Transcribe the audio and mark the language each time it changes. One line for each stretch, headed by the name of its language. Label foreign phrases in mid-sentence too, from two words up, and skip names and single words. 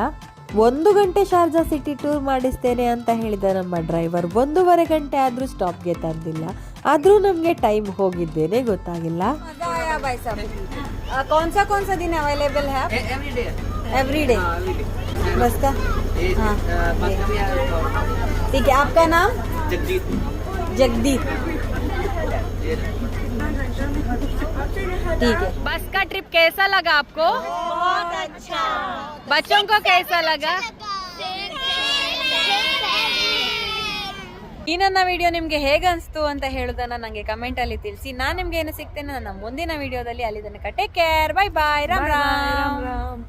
Kannada: 1 ಗಂಟೆ ಶಾರ್ಜಾ
English: city tour
Kannada: ಮಾಡಿಸ್ತೇನೆ ಅಂತ ಹೇಳಿದ ನಮ್ಮ ಡ್ರೈವರ್ 1.5 ಗಂಟೆ ಆದ್ರೂ ಸ್ಟಾಪ್ಗೆ ತಂದಿಲ್ಲ. ಆದ್ರೂ ನಮ್ಗೆ ಟೈಮ್ ಹೋಗಿದ್ದೇನೆ ಗೊತ್ತಾಗಿಲ್ಲ.
Hindi: कौन सा दिन अवेलेबल है?
English: every day
Hindi: बस का? हाँ ठीक है. आपका नाम? जगदीप. ठीक है. बस का ट्रिप कैसा लगा आपको? बहुत अच्छा. बच्चों को कैसा लगा?
Kannada: ಈ ನನ್ನ ವಿಡಿಯೋ ನಿಮ್ಗೆ ಹೇಗೆ ಅನಿಸ್ತು ಅಂತ ಹೇಳೋದನ್ನ ನಂಗೆ ಕಮೆಂಟ್ ಅಲ್ಲಿ ತಿಳಿಸಿ. ನಾನು ನಿಮ್ಗೆ ಏನು ಸಿಗ್ತೇನೆ ನನ್ನ ಮುಂದಿನ ವಿಡಿಯೋದಲ್ಲಿ. ಅಲ್ಲಿ ತನಕ
English: take care, bye bye,
Kannada: ರಾಮ್ ರಾಮ್.